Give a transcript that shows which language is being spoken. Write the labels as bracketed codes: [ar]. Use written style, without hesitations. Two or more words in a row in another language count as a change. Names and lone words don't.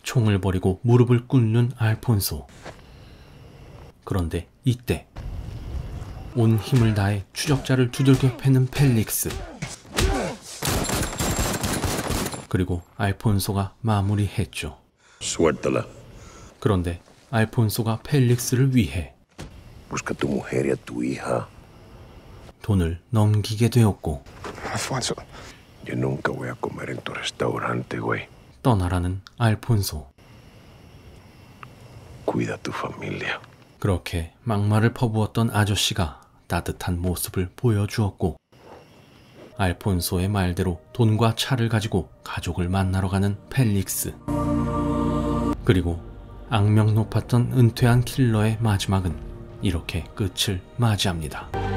[ko] 총을 버리고 무릎을 꿇는 알폰소. 그런데 이때 온 힘을 다해 추적자를 두들겨 패는 펠릭스. 그리고 알폰소가 마무리했죠. [es] Suéltala. [ko] 그런데 알폰소가 펠릭스를 위해 [es] Busca a tu mujer y a tu hija. [ko] 돈을 넘기게 되었고, Alfonso. [es] Yo nunca voy a comer en tu restaurante, güey. [ko] 떠나라는 알폰소. [es] Cuida a tu familia. [ko] 그렇게 막말을 퍼부었던 아저씨가 따뜻한 모습을 보여주었고, 알폰소의 말대로 돈과 차를 가지고 가족을 만나러 가는 펠릭스. 그리고 악명 높았던 은퇴한 킬러의 마지막은 이렇게 끝을 맞이합니다.